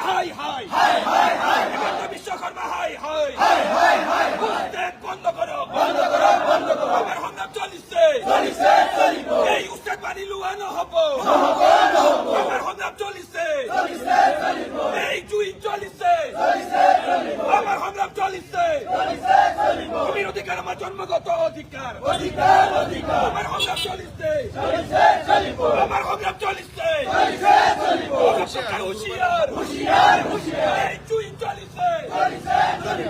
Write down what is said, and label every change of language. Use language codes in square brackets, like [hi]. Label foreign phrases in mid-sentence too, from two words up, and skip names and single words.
[as] হাই হাই হাই হাই হিমন্ত বিশ্বকর্মা হাই হাই হাই হাই হাই উস্তাদ বন্ধ করো বন্ধ করো বন্ধ করো আমার সংগ্রাম চলিছে চলিছে চলিব এই উস্তাদ বাণী লুয়ানো হবো নহব নহব আমার সংগ্রাম চলিছে চলিছে চলিব এই জুই চলিছে চলিছে চলিব আমার সংগ্রাম চলিছে চলিছে চলিব ভূমির অধিকার আমার জন্মগত অধিকার অধিকার অধিকার আমার সংগ্রাম চলিছে চলিছে চলিব আমার সংগ্রাম চলিছে চলিছে চলিব সরকার হুঁশিয়ার হুঁশিয়ার হুঁশিয়ার এই জুই চলিছে চলিছে চলিব